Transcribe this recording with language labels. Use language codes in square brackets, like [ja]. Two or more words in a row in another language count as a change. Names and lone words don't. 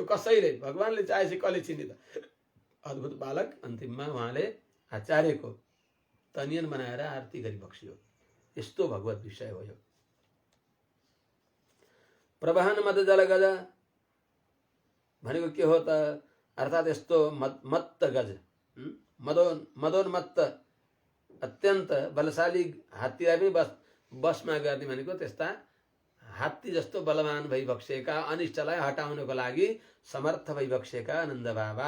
[ne] कसैले भगवानले चाहेपछि कसले चिन्ने त। अद्भुत बालक अन्तिममा उहाँले आचार्यको तनियन बनाएर आरती गरी बक्स्यो। यस्तो भगवत विषय हो यो। प्रवाहन मद जल गज भनेको के हो त? अर्थात यस्तो मत्त गज, मदोन्मत्त अत्यन्त बलशाली हात्तीलाई पनि बसमा गर्ने भनेको त्यस्ता हात्ती जस्तो बलवान भइबक्सेका, अनिष्टलाई हटाउनको लागि समर्थ भइबक्सेका आनन्द बाबा।